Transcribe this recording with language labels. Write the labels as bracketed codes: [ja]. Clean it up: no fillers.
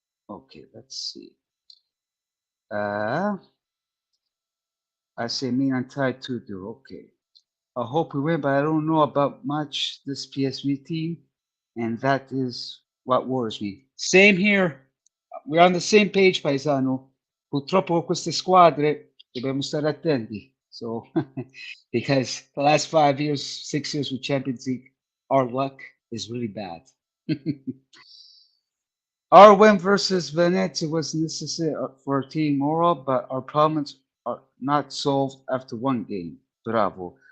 [en] Okay, let's see. I say Milan tied 2-2. Okay. I hope we win, but I don't know about much this PSV team, and that is what worries me. Same here. We're on the same page, paesano. [it] Purtroppo con queste squadre dobbiamo stare attenti. [en] So, because the last 5 years, 6 years with Champions League, our luck is really bad. Our win versus Venezia was necessary for team morale, but our problems are not solved after one game. Bravo.